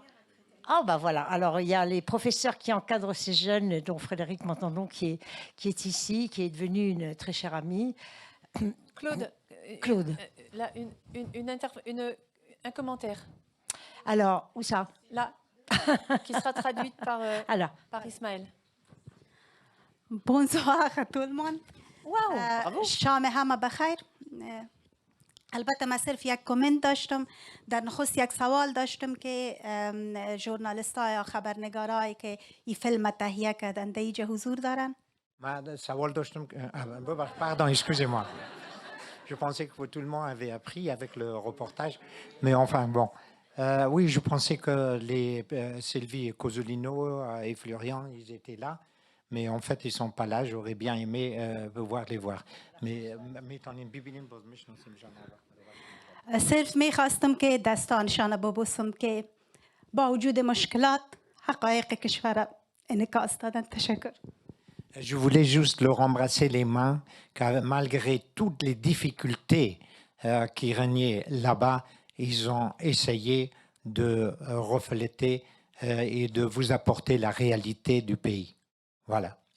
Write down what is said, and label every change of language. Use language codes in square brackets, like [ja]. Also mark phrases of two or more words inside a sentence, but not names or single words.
[fr] Ah bah voilà, alors il y a les professeurs qui encadrent ces jeunes, dont Frédéric Montandon qui est ici, qui est devenu une très chère amie. Claude, là, un commentaire. Alors, où ça? Là, qui sera traduite par Ismaël. Bonsoir à tout le monde. Wow, bravo. [fa] شام همه بخیر. البته من صرف یک کامنت داشتم. در نخست یک سوال داشتم که ژورنالیست‌ها یا خبرنگارایی که این فیلم تهیه کردن در اینجا حضور دارن. من سوال داشتم [fr] pardon, excusez-moi. Je pensais que tout le monde avait appris avec le reportage, mais enfin bon. Oui, je pensais que les Sylvie Cosolino et Florian, ils étaient là. Mais en fait, ils ne sont pas là. J'aurais bien aimé pouvoir les voir. Mais [fa] صرف میخواستم که دستانشان ببوسم که با وجود مشکلات حقایق کشور انعکاس دادن. تشکر. [fr] Je voulais juste leur embrasser les mains, car malgré toutes les difficultés qui régnaient là-bas, ils ont essayé de refléter et de vous apporter la réalité du pays. Voilà.